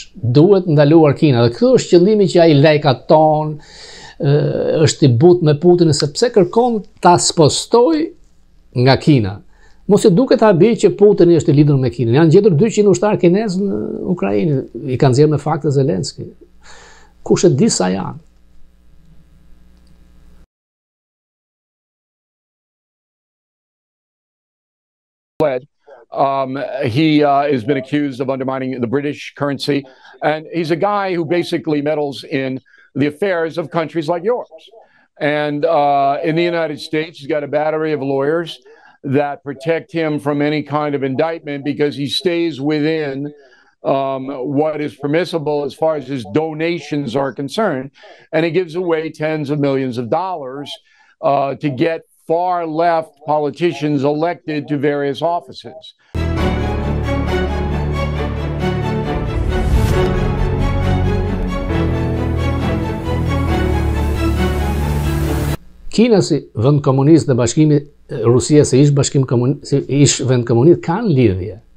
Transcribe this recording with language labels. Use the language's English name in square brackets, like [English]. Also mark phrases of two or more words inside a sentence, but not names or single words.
[Albanian] Duhet ndaluar Kina, dhe ky është qëllimi që ai lajkaton, është i butë me Putin sepse kërkon ta spostoj nga Kina. Mos e duket habi që Putini është i lidhur me Kinën. Janë gjetur 200 ushtarë kinezë në Ukrainë, i kanë nxjerrë me fakte Zelenski. Kush e di sa janë? [English] He has been accused of undermining the British currency, and he's a guy who basically meddles in the affairs of countries like yours. And in the United States, he's got a battery of lawyers that protect him from any kind of indictment because he stays within what is permissible as far as his donations are concerned. And he gives away tens of millions of dollars to get far left politicians elected to various offices. [Albanian] Kina si vend komunist dhe bashkimi Rusia si ish vend komunist kanë lidhje.